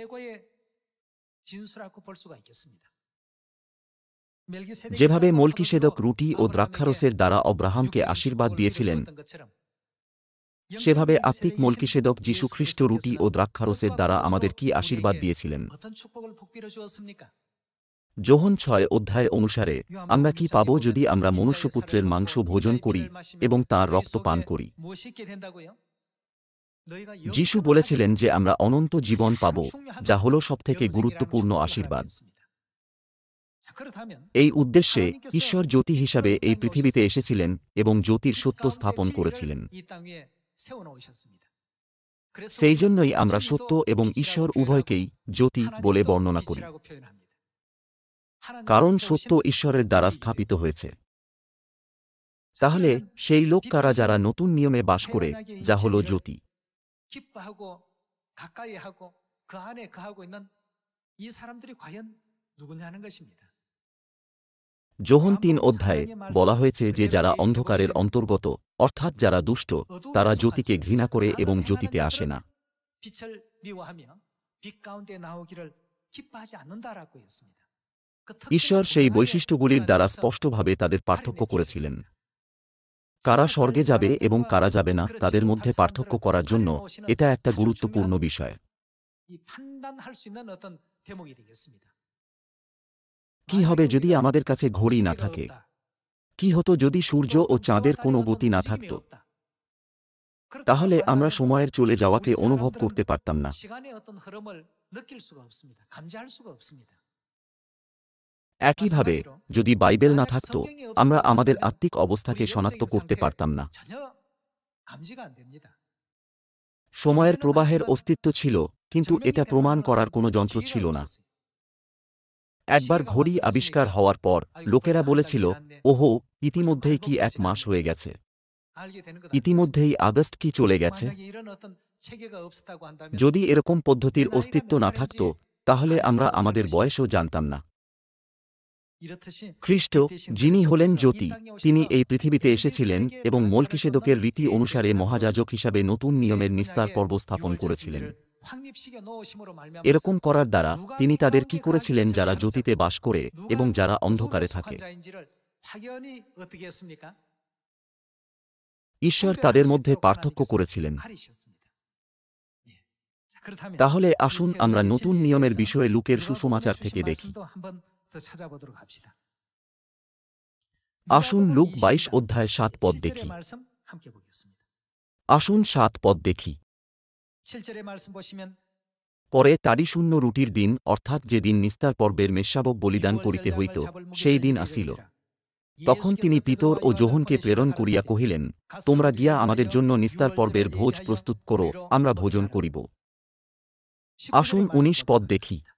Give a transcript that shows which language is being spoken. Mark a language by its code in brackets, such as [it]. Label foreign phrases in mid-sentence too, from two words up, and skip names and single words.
[bn] যেভাবে মলকিসেদক রুটি ও দ্রাক্ষারসের দ্বারা অব্রাহামকে আশীর্বাদ দিয়েছিলেন, সেভাবে আত্মিক মল্কিসেদক যীশুখ্রিস্ট রুটি ও দ্রাক্ষারসের দ্বারা আমাদের কি আশীর্বাদ দিয়েছিলেন? [ko] 어떤 축복을 복비로 주었습니까? [bn] যোহন ৬ অধ্যায় অনুসারে আমরা কি পাব যদি আমরা মনুষ্যপুত্রের মাংস ভোজন করি এবং তাঁর রক্ত পান করি? [ko] 무엇이 있게 된다고요? 너희가 [bn] যীশু [ko] 영생을 [bn] বলেছিলেন [ko] 가지고 [bn] যে আমরা অনন্ত জীবন পাব, [ko] 중요한 [bn] যা হল সবথেকে [ko] 영생이라는 [bn] গুরুত্বপূর্ণ [ko] 축복을 [bn] আশীর্বাদ। [ko] 받게 했습니다. 자, 그렇다면 [bn] এই উদ্দেশ্যে ঈশ্বর জ্যোতি হিসাবে এই পৃথিবীতে এসেছিলেন এবং জ্যোতির সত্য [ko] 가운데 [bn] স্থাপন [ko] 진리를 [bn] করেছিলেন। [ko] 이 땅 위에 세워놓으셨습니다. 그래서 [bn] সেই [ko] 우리는 [bn] জন্যই আমরা [ko] 진리도 [bn] সত্য এবং [ko] 빛이라고 [bn] ঈশ্বর [ko] 표현하고 [bn] উভয়কেই জ্যোতি বলে [ko] 하나님도 [bn] বর্ণনা করি, [ko] 빛이라고 표현합니다. 하나님이 [bn] কারণ [ko] 세우신 [bn] সত্য ঈশ্বরের দ্বারা [ko] 진리이기 [bn] স্থাপিত [ko] 때문에. [bn] হয়েছে। [ko] 자, [bn] তাহলে [ko] 그러면 [bn] সেই লোক কারা যারা নতুন নিয়মে বাস করে, [ko] 새언약의 이 [bn] যা হল [ko] 진리를 [bn] জ্যোতি? [ko] 기뻐하고 가까이 하고 그 안에 거하고 있는 이 사람들이 과연 누구냐 하는 것입니다. [bn] যোহন ৩ অধ্যায়ে বলা হয়েছে যে যারা অন্ধকারের অন্তর্গত, অর্থাৎ যারা দুষ্ট, তারা জ্যোতিকে ঘৃণা করে এবং জ্যোতিতে আসে না। [ko] 빛을 미워하며 빛 가운데 나오기를 기뻐하지 않는다라고 했습니다. 그 특징을 [bn] ঈশ্বর সেই [ko] 분명하게 [bn] বৈশিষ্ট্যগুলির দ্বারা [ko] 하나님께서 [bn] স্পষ্টভাবে তাদের পার্থক্য [ko] 가르쳐 [bn] করেছিলেন। [ko] 주셨습니다. [bn] কারা [ko] 정말 [bn] স্বর্গে [ko] 다른 [bn] যাবে এবং [ko] 사람들과 [bn] কারা যাবে না, [ko] 그렇지 [bn] তাদের [ko] 못할 [bn] মধ্যে পার্থক্য [ko] 사람들을 [bn] করার জন্য [ko] 하나님 오시는 [bn] এটা একটা [ko] 아주 [bn] গুরুত্বপূর্ণ [ko] 중요한 [bn] বিষয়। [ko] 이 판단할 수 있는 어떤 대목이 되겠습니다. [bn] কি হবে যদি আমাদের কাছে ঘড়ি না [ko] 시계가 [bn] থাকে? [ko] 없다. [bn] কি হতো যদি সূর্য ও চাঁদের কোনো গতি না থাকত? তাহলে আমরা সময়ের চলে যাওয়াকে অনুভব করতে পারতাম না। [ko] 시간의 어떤 흐름을 느낄 수가 없습니다. 감지할 수가 없습니다. [bn] একইভাবে যদি বাইবেল না থাকত, আমরা আমাদের আত্মিক অবস্থাকে শনাক্ত করতে পারতাম না। [ko] 전혀 감지가 안 됩니다. [bn] সময়ের প্রবাহের অস্তিত্ব ছিল, কিন্তু এটা প্রমাণ করার কোনো যন্ত্র ছিল না। একবার ঘড়ি আবিষ্কার হওয়ার পর লোকেরা বলেছিল, ওহো, ইতিমধ্যেই কি ১ মাস হয়ে গেছে, ইতিমধ্যেই আগস্ট কি চলে গেছে। [ko] 만약에 이런 어떤 체계가 없었다고 한다면 [bn] যদি এরকম পদ্ধতির অস্তিত্ব না থাকত, তাহলে আমরা আমাদের বয়সও জানতাম না। [ko] 이렇듯이 [bn] খ্রিস্ট, যিনি হলেন জ্যোতি, তিনি এই পৃথিবীতে এসেছিলেন এবং মল্কিসেদকের রীতি অনুসারে মহাযাজক হিসাবে নতুন নিয়মের নিস্তার পর্ব স্থাপন করেছিলেন। [ko] 확립시켜 놓으심으로 말미암아 [bn] এরকম করার দ্বারা তিনি তাদের কি করেছিলেন যারা জ্যোতিতে বাস করে এবং যারা অন্ধকারে থাকে? [ko] 속한자인지를 확연히 어떻게 했습니까? [bn] ঈশ্বর তাদের মধ্যে পার্থক্য করেছিলেন। [ko] 가리셨습니다. 예. 자, 그렇다면 [bn] তাহলে আসুন [ko] 이 [bn] আমরা [ko] 세월의 [bn] নতুন [ko] 진리에 [bn] নিয়মের [ko] 대해서 [bn] বিষয়ে লুকের [ko] 여러분 [bn] সুসমাচার [ko] 주신 [bn] থেকে দেখি। [ko] 말씀도 한번 더 찾아보도록 합시다. [bn] আসুন লুক ২২ অধ্যায় ৭ পদ [ko] 7절의 [bn] দেখি। [ko] 말씀 함께 보겠습니다. [bn] আসুন ৭ পদ দেখি। [ko] 7절의 말씀 보시면 [bn] পরে তাড়িশূন্য রুটির দিন, অর্থাৎ যেদিন নিস্তার পর্বের মেষশাবক বলিদান করিতে হইত, সেই দিন আসিল। তখন তিনি পিতর ও যোহনকে প্রেরণ করিয়া কহিলেন, তোমরা গিয়া আমাদের জন্য নিস্তার পর্বের ভোজ প্রস্তুত করো, আমরা ভোজন করিব। আসুন ১৯ পদ দেখি।